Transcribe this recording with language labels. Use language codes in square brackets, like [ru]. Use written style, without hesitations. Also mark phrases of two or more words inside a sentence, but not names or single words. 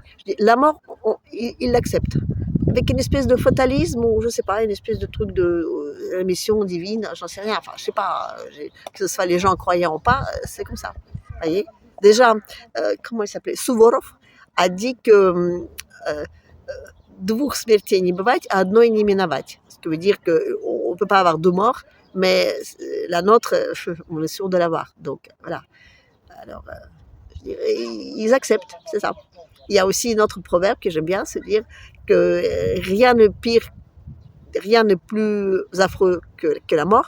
[fr] La mort, ils l'acceptent. Avec une espèce de fatalisme ou je sais pas, une espèce de truc de mission divine, j'en sais rien. Enfin, je sais pas, que ce soit les gens croyants ou pas, c'est comme ça. Vous voyez. Déjà, comment il s'appelait, Suvorov a dit que [ru] двух смертей не бывать, а одной не миновать. [fr] Ce qui veut dire qu'on ne peut pas avoir deux morts, mais la nôtre, on est sûr de l'avoir. Donc, voilà. Alors, je dirais, ils acceptent, c'est ça. Il y a aussi un autre proverbe que j'aime bien, c'est dire que rien n'est pire, rien n'est plus affreux que la mort.